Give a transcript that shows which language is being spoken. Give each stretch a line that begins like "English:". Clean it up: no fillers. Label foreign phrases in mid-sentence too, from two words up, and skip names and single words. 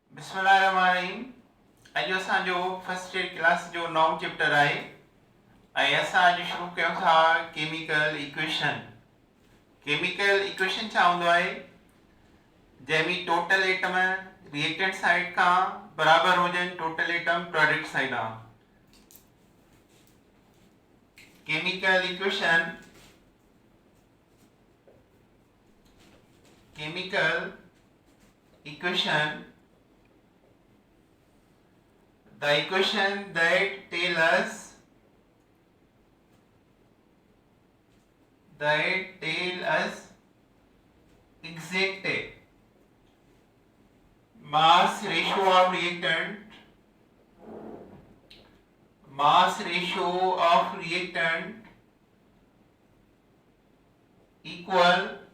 Sindhi: बिस्मिल्लाहिर्रहमानिर्रहीम। अॼु असांजो
English: first year
Sindhi: क्लास जो नओं चैप्टर आहे ऐं असां अॼु शुरू कयूं था
English: chemical equation. chemical equation
Sindhi: छा हूंदो आहे? जंहिंमें
English: total atom reactant side
Sindhi: खां बराबर हुजनि
English: total atom product side
Sindhi: खां।
English: chemical equation the equation that tell us exact mass ratio of reactant equal